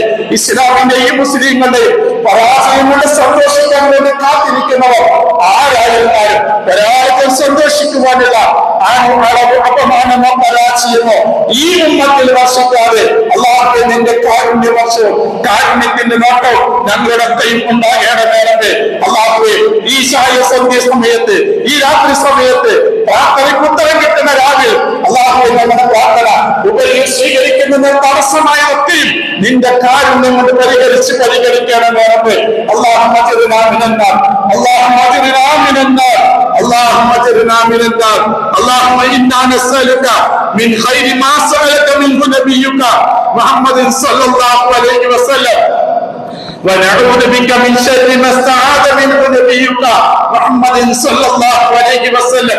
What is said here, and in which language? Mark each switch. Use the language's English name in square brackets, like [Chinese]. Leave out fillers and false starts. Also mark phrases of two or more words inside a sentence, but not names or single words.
[Malayalam] ഇസ്ലാമിന്റെയും മുസ്ലിങ്ങളുടെയും പരാജയം കൊണ്ട് സന്തോഷിക്കാൻ വേണ്ടി കാത്തിരിക്കുന്നവർ ആരായിരുന്നാലും ഒരാൾക്കും സന്തോഷിക്കുവാനുള്ള അളവ് അപമാനമോ പരാജയമോ ഈ ഉമ്മത്തിൽ വർഷിക്കാതെ അല്ലാഹുവേ, നിന്റെ കാരുണ്യ വർഷവും കാരുണ്യത്തിന്റെ നോട്ടവും ഞങ്ങളുടെ കയ്യിൽ ഉണ്ടാകണമേ റബ്ബേ. അല്ലാഹുവേ, ഈ സന്ധ്യ സമയത്ത് ഈ രാത്രി സമയത്ത് പ്രാർത്ഥനയ്ക്ക് ഉത്തരം കിട്ടുന്ന രാവിലെ അല്ലാഹുവേ, നമ്മുടെ പ്രാർത്ഥന ഉപരി സ്വീകരിക്കുന്നതിന് തടസ്സമായ ഒക്കെയും നിന്റെ കാരുണ്യം കൊണ്ട് പരിഗണിക്കണമേ റബ്ബേ. [Arabic] اللهم اجرنا من النار اللهم اجرنا من النار اللهم اجرنا من النار اللهم انا نسألك من خير ما سألك منه نبيك محمد صلى الله عليه وسلم ونعوذ بك من شر ما استعاذ منه نبيك محمد صلى الله عليه وسلم.